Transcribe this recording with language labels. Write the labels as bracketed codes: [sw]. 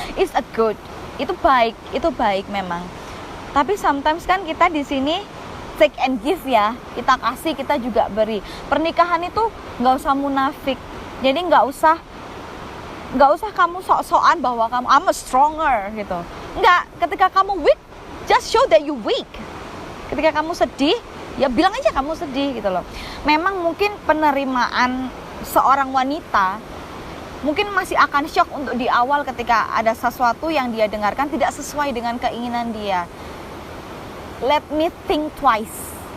[en] It's a good, [id] itu baik memang. Tapi sometimes kan kita di sini [en] take and give [id] ya, kita kasih, kita juga beri. Pernikahan itu nggak usah munafik, jadi nggak usah kamu sok-sokan bahwa kamu [en] I'm a stronger [id] gitu. Nggak, ketika kamu [en] weak, just show that you weak. [id] Ketika kamu sedih, ya bilang aja kamu sedih gitu loh. Memang mungkin penerimaan seorang wanita mungkin masih akan shock untuk di awal ketika ada sesuatu yang dia dengarkan tidak sesuai dengan keinginan dia. [en] Let me think twice.